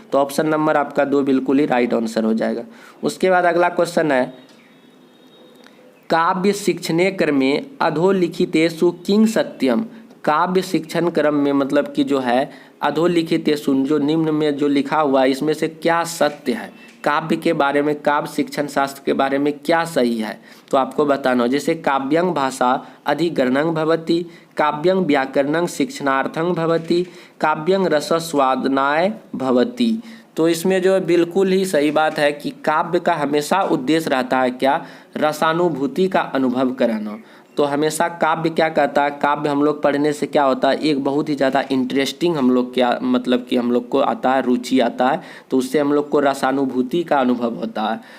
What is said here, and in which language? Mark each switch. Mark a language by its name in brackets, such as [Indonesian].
[Hindi] तो option number आपका 2 बिल्कुल ही राइट आंसर हो जाएगा। उसके बाद अगला क्वेश्चन है, [Sanskrit] काव्य शिक्षणे क्रमे अधोलिखितेषु किं सत्यम। [Hindi] काव्य शिक्षण क्रम में मतलब कि जो है अधोलिखितेषु जो निम्न में जो लिखा हुआ है इसमें से क्या सत्य है, काव्य के बारे में, काव्य शिक्षण शास्त्र के बारे में क्या सही है, तो आपको बताना हो। [Sanskrit] जैसे काव्यं भाषा अधिग्रहणं भवति, काव्यं व्याकरणं शिक्षणार्थं भवति, काव्यं रसस्वादनाय भवति। [Hindi] तो इसमें जो बिल्कुल ही सही बात है कि काव्य का हमेशा उद्देश्य रहता है क्या, रसानुभूति का अनुभव कराना। तो हमेशा काव्य क्या कहता है, काव्य हम लोग पढ़ने से क्या होता है, एक बहुत ही ज़्यादा इंटरेस्टिंग हम लोग क्या मतलब कि हम लोग को आता है, रुचि आता है, तो उससे हम लोग को रसानुभूति का अनुभव होता है।